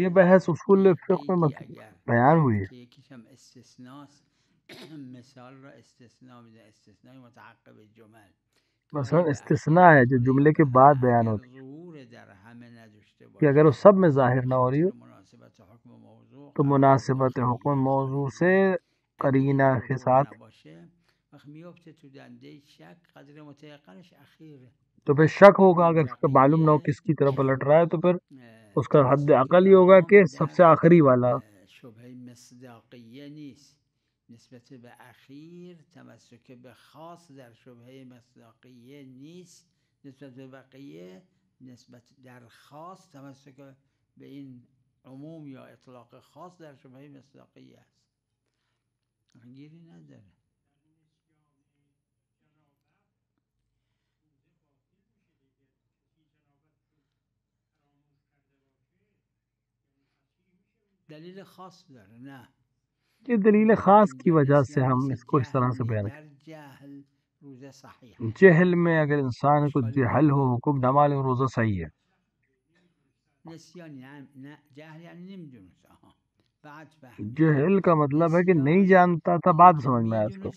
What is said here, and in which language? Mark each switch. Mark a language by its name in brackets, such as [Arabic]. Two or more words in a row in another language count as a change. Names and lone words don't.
[Urdu] یہ بحث اصول فقہ میں بیان ہوئی ہے [Persian] که یکیش هم استثناست. مثال را استثناء میده، استثناء متعقب جمل. [Urdu] مثلا استثناء ہے جو جملے کے بعد بیان ہوتی ہے کہ اگر وہ سب میں ظاہر نہ ہو رہی ہو تو مناسبت حکم موضوع سے قرینہ کے ساتھ تو پھر شک ہوگا. اگر اس کا معلوم نہ ہو کس کی طرف پلٹ رہا ہے تو پھر اس کا حد عقل ہی ہوگا کہ سب سے آخری والا. [Persian] شبه مصداقیه نیست نسبت به اخیر، تمسک به خاص در شبهه مصداقیه نیست نسبت به بقیه، نسبت در خاص تمسک به این عموم یا اطلاق خاص در شبهه مصداقیه است. گیری نداره. دلیل خاص داره؟ نه. [Urdu] یہ دلیل خاص کی وجہ سے ہم اس کو اس طرح سے بیان کریں. جہل میں اگر انسان کو جہل ہو حکم نہ معلوم روزہ صحیح ہے. جہل کا مطلب ہے کہ نہیں جانتا تھا، بعد سمجھ میں آیا اس کو.